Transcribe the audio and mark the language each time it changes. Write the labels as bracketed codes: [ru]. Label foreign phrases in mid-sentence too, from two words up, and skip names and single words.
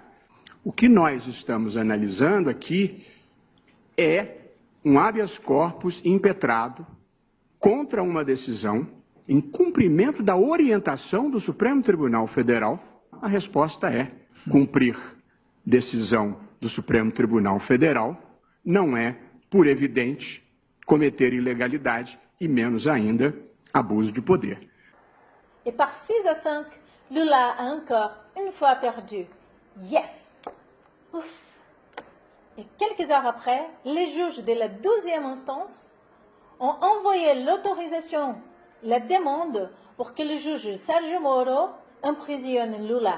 [pt] O que nós estamos analisando aqui é um habeas corpus impetrado contra uma decisão em cumprimento da orientação do Supremo Tribunal Federal. A resposta é cumprir decisão do Supremo Tribunal Federal não é, por evidente, cometer ilegalidade e, menos ainda, abuso de poder. [fr] Et par 6-5, Lula a encore une fois perdu. Yes! Ouf! Et quelques heures après, les juges de la 12e instance ont envoyé l'autorisation, la demande pour que le juge Sergio Moro emprisonne Lula.